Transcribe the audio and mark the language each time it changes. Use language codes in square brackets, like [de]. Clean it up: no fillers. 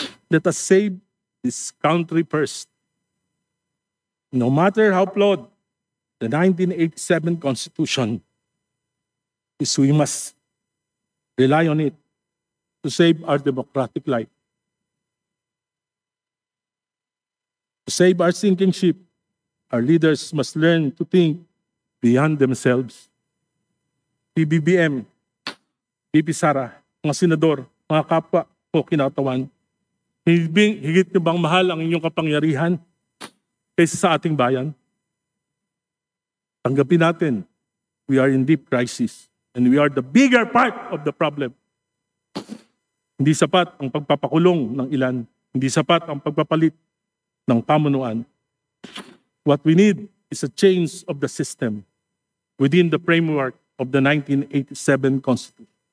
[en] Let us save this country first. No matter how flawed the 1987 Constitution is, we must rely on it to save our democratic life. To save our sinking ship, our leaders must learn to think beyond themselves. [tl] PBBM, BP Sara, mga senador, mga kapwa ko kinatawan, higit nyo bang mahal ang inyong kapangyarihan kaysa sa ating bayan? Tanggapin natin, [en] we are in deep crisis and we are the bigger part of the problem. [tl] Hindi sapat ang pagpapakulong ng ilan, hindi sapat ang pagpapalit ng pamunuan. [en] What we need is a change of the system within the framework of the 1987 Constitution.